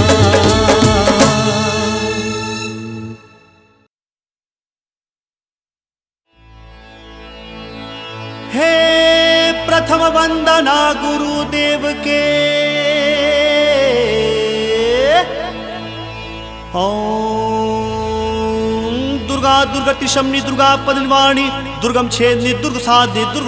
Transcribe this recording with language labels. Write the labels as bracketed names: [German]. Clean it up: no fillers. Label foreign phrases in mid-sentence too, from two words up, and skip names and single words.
[Hindi] हे प्रथम वंदना गुरुदेव के, [Sanskrit] ओम दुर्गा दुर्गति शमनी दुर्गा पदनिवाणी, दुर्गम छेदनी दुर्ग साधनी दुर्ग